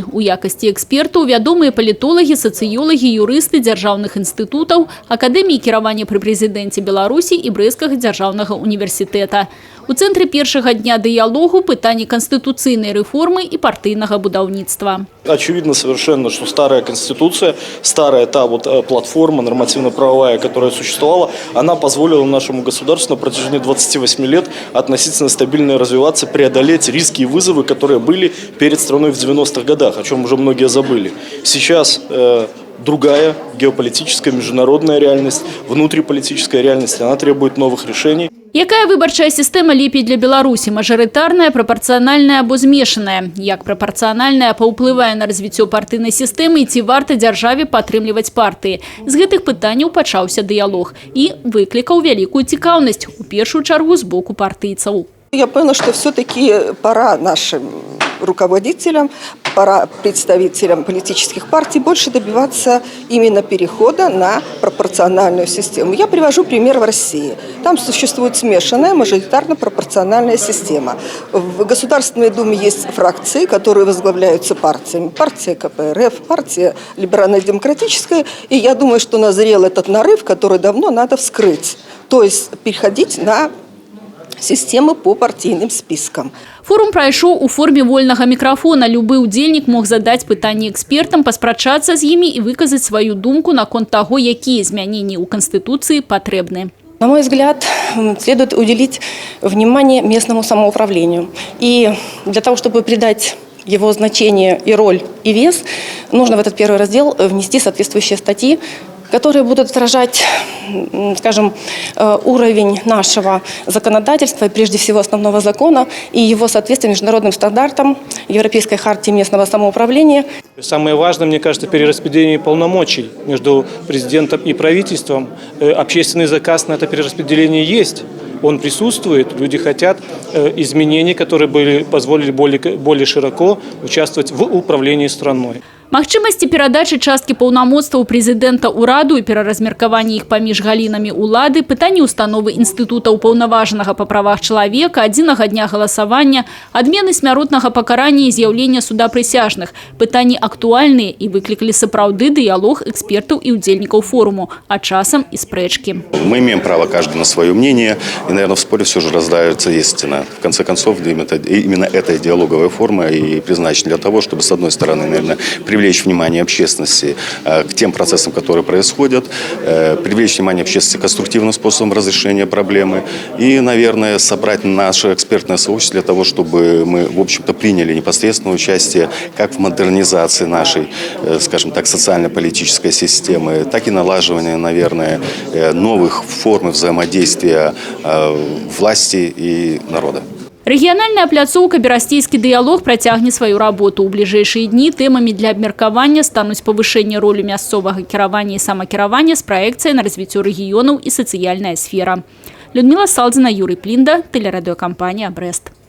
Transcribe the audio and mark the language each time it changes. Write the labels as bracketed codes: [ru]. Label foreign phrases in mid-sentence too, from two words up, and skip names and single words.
[be] У якасці экспертаў вядомыя палітолагі, сацыёлагі, юрысты дзяржаўных інстытутаў, Акадэміі кіравання пры прэзідэнце Беларусі і Брэсцкага дзяржаўнага універсітэта. У цэнтры першага дня дыялогу пытанні канстытуцыйнай рэформы і партыйнага будаўніцтва. [ru] Очевидно совершенно, что старая конституция, старая та платформа нормативно-правовая, которая существовала, она позволила нашему государству на протяжении 28 лет относительно стабильно развиваться, преодолеть риски и вызовы, которые были перед страной в 90-х годах, о чем уже многие забыли. Сейчас другая геополитическая, международная реальность, внутриполитическая реальность, она требует новых решений. Якая выбарчая сістэма лепей для Беларусі? Мажарытарная, прапарцыянальная або змешаная? Як прапарцыянальная паўплывае на развіццё партыйнай сістэмы і ці варта дзяржаве падтрымліваць партыі? З гэтых пытанняў пачаўся дыялог і выклікаў вялікую цікаўнасць, у першую чаргу з боку партыйцаў. Я поняла, что все-таки пора нашим руководителям, пора представителям политических партий больше добиваться именно перехода на пропорциональную систему. Я привожу пример в России. Там существует смешанная мажоритарно-пропорциональная система. В Государственной Думе есть фракции, которые возглавляются партиями. Партия КПРФ, партия либерально-демократическая. И я думаю, что назрел этот нарыв, который давно надо вскрыть. То есть переходить на системы по партийным спискам. [be] Форум прайшоў у форме вольнага мікрафона. Любы ўдзельнік мог задаць пытанні экспертам, паспрачацца з імі і выказаць сваю думку наконт таго, якія змяненні ў Конституции патрэбны. [ru] На мой взгляд, следует уделить внимание местному самоуправлению. И для того, чтобы придать его значение и роль, и вес, нужно в этот первый раздел внести соответствующие статьи, которые будут отражать, скажем, уровень нашего законодательства, прежде всего основного закона, и его соответствие международным стандартам Европейской хартии местного самоуправления. Самое важное, мне кажется, перераспределение полномочий между президентом и правительством. Общественный заказ на это перераспределение есть. Он присутствует, люди хотят изменений, которые позволили более широко участвовать в управлении страной. Магчымасці перадачы часткі паўнамоцтваў прэзідэнта ўраду і пераразмеркавання іх паміж галінамі ўлады, пытанні установы інстытута ўпаўнаважанага па правах чалавека, адзінага дня галасавання, адмены смяротнага пакарання і з'яўлення суда прысяжных. Пытанні актуальныя і выклікалі сапраўды дыялог экспертаў і удзельнікаў форуму, а часам і спрэчкі. Мы имеем право каждый на свое мнение, и, наверное, в споре все же рождается истина. В конце концов, именно эта диалоговая форма и предназначена для того, чтобы, с одной стороны, наверное, привлечь внимание общественности к тем процессам, которые происходят, привлечь внимание общественности конструктивным способом разрешения проблемы и, наверное, собрать наше экспертное сообщество для того, чтобы мы, в общем-то, приняли непосредственное участие как в модернизации нашей, скажем так, социально-политической системы, так и налаживания, наверное, новых форм взаимодействия власти и народа. [be] Рэгіянальная пляцоўка «Берасцейскі дыялог» працягне сваю работу. У бліжэйшыя дні тэмамі для абмеркавання стануць павышэнне ролі мясцовага кіравання і самакіравання з праекцыяй на развіццё рэгіёнаў і сацыяльная сфера. Людмила Салдзіна, Юрий Плінда, тэлерадыёкампанія «Брэст».